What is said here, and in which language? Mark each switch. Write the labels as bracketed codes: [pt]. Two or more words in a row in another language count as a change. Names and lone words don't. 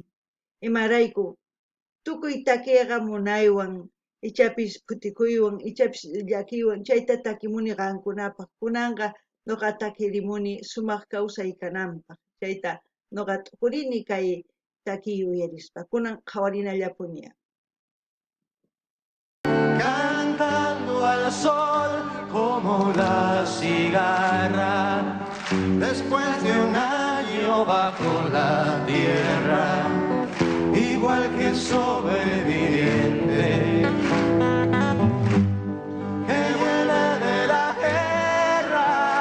[qu] Imarayku tukuy takiqa munaywan, ichapis futikuywan, ichapis llakiywan, chayta takimuni qankunapaq. Kunanqa noqa takirimuni sumaq kawsay kananpaq. Chayta noqa tukurini kay takiy uyarispa. Kunan qhawarinallapuña. [es] Cantando al sol como la cigarra, después de un año bajo la tierra, igual que sobreviviente que vuelve de la guerra.